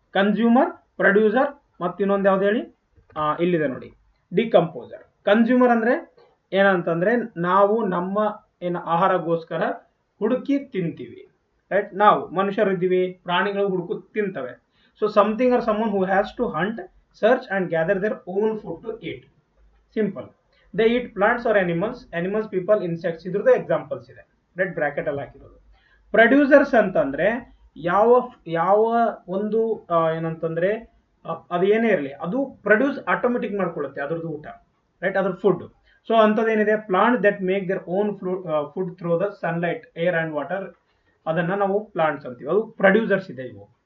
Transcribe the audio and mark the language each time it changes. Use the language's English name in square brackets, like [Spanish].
[Kannada] Consumer, producer, ಮತ್ತೆ ಇನ್ನೊಂದು ಯಾವ್ದು ಹೇಳಿ, ಇಲ್ಲಿದೆ ನೋಡಿ, ಡಿಕಂಪೋಸರ್. ಕನ್ಸ್ಯೂಮರ್ ಅಂದ್ರೆ ಏನಂತಂದ್ರೆ ನಾವು ನಮ್ಮ ಆಹಾರಗೋಸ್ಕರ ಹುಡುಕಿ ತಿಂತೀವಿ, ರೈಟ್. ನಾವು ಮನುಷ್ಯರು ಇದ್ದೀವಿ, ಪ್ರಾಣಿಗಳು ಹುಡುಕು ತಿಂತವೆ. [English] So something or someone who has to hunt, search and gather their own food to eat. Simple. They eat plants or animals, people, insects. [Kannada] ಇದ್ರದ್ದು ಎಕ್ಸಾಂಪಲ್ಸ್ ಇದೆ, ರೆಡ್ ಬ್ರಾಕೆಟ್ ಅಲ್ಲಿ ಹಾಕಿರೋದು. ಪ್ರೊಡ್ಯೂಸರ್ಸ್ ಅಂತಂದ್ರೆ ಯಾವ ಒಂದು ಏನಂತಂದ್ರೆ ಅದು ಏನೇ ಇರಲಿ, ಅದು ಪ್ರೊಡ್ಯೂಸ್ ಆಟೋಮೆಟಿಕ್ ಮಾಡ್ಕೊಳ್ಳುತ್ತೆ ಅದ್ರದ್ದು ಊಟ, ರೈಟ್, ಅದ್ರ food. So ಅಂತದೇನಿದೆ, [English] plant that make their own food through the sunlight, air and water, [Kannada] ಅದನ್ನ ನಾವು ಪ್ಲಾಂಟ್ಸ್ ಅಂತೀವಿ, ಅದು ಪ್ರೊಡ್ಯೂಸರ್ಸ್ ಇದೆ ಇವು.